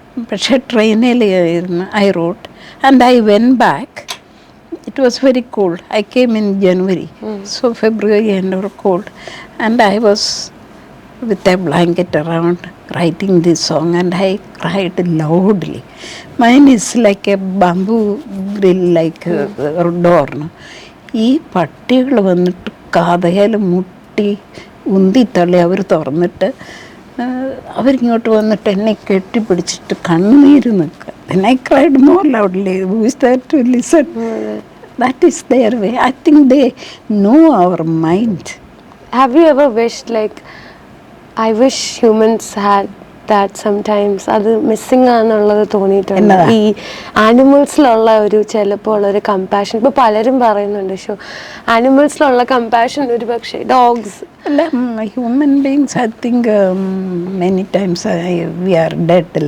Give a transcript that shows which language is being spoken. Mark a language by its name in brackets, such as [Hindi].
[Malayalam] പക്ഷേ ട്രെയിനിൽ [English] I wrote and I went back. It was very cold. I came in January. So February and it was cold. And I was with a blanket around writing this song and I cried loudly. Mine is like a bamboo grill, like a door, no? [Malayalam] ഈ പട്ടികൾ വന്നിട്ട് കഥയിൽ മുട്ടി ഉന്തിത്തള്ളി അവർ തുറന്നിട്ട് അവരിങ്ങോട്ട് വന്നിട്ട് എന്നെ കെട്ടിപ്പിടിച്ചിട്ട് കണ്ണീര് നിൽക്കുക. [English] then I cried more loudly. Who is there to listen? That is their way. I think they know our mind. Have you ever wished, like, I wish humans had that sometimes? [Malayalam] അത് missing ആണെന്നുള്ളത് തോന്നിയിട്ടുണ്ട് ഈ ആനിമൽസിലുള്ള ഒരു ചിലപ്പോൾ ഉള്ളൊരു compassion. ഇപ്പോൾ പലരും പറയുന്നുണ്ട് ഷോ ആനിമൽസിലുള്ള കമ്പാഷൻ ഒരു പക്ഷേ ഡോഗ്സ് [English] അല്ല, human beings I think many times we are dead.